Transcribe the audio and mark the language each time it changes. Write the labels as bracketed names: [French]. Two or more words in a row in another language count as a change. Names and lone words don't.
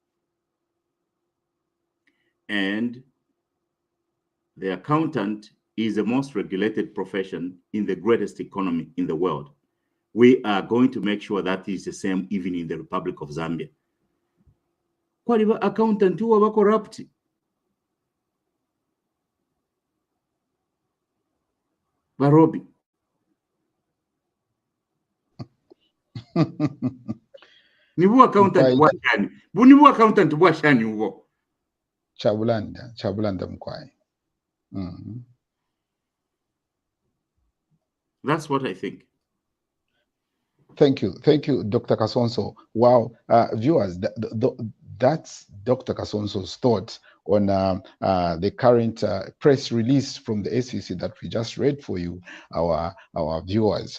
[English] And the accountant is the most regulated profession in the greatest economy in the world. We are going to make sure that is the same even in the Republic of Zambia. [Bemba] Kwaliba accountant [English] who are corrupt. [Bemba] Barobi. Nibu accountant washani. Bunibu accountant washani uwo. Chabulanda mkwai. [English] That's what I think. Thank you, Dr. Kasonso. Wow, viewers, that's Dr. Kasonso's thoughts on the current press release from the SEC that we just read for you, our viewers.